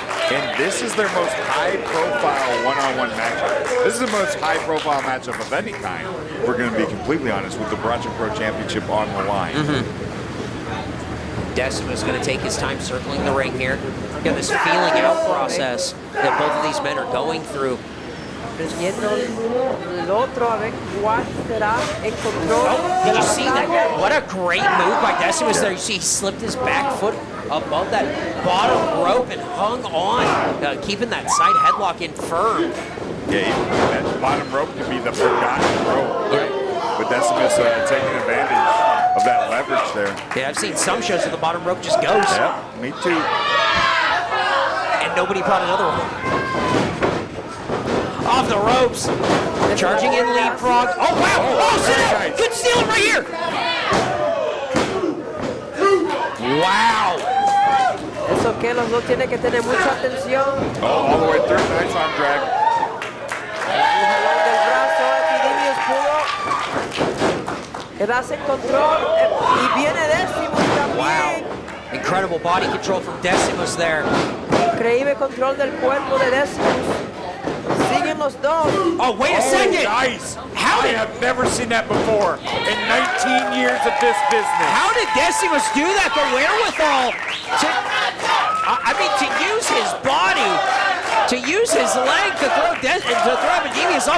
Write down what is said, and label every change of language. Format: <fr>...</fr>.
<en>And this is their most high-profile one-on-one matchup. This is the most high-profile matchup of any kind, if we're going to be completely honest, with the Borracho Pro Championship on the line. Decimus going to take his time circling the ring here. Got this feeling out process that both of these men are going through.</en> <es>Viendo el otro a ver cuál será el control.</es> <en>Oh, did you see that? What a great move by Decimus there. You see he slipped his back foot above that bottom rope and hung on, keeping that side headlock in firm. Yeah, that bottom rope can be the forgotten rope. Yeah. But Decimus taking advantage of that leverage there. Yeah, I've seen some shows where the bottom rope just goes. Yeah, me too. And nobody brought another one. Off the ropes. Charging in leapfrog. Oh, wow. Oh, nice. Good stealing right here. Wow.</en> <es>Eso que los dos tienen que tener mucha atención.</es> <en>Oh, all the way through. Nice arm drag.</en> <es>El jalón del brazo, Epidemius pudo quedarse en control y viene Decimus también. Wow.</es> <en>Incredible body control from Decimus there.</en> <es>Increíble control del cuerpo de Decimus. Siguen los dos.</es> <en>Oh, wait a second. Nice. How I did, have never seen that before in 19 years of this business. how did Decimus do that? The wherewithal to, I mean, to use his body, to use his leg to throw Epidemius off.</en>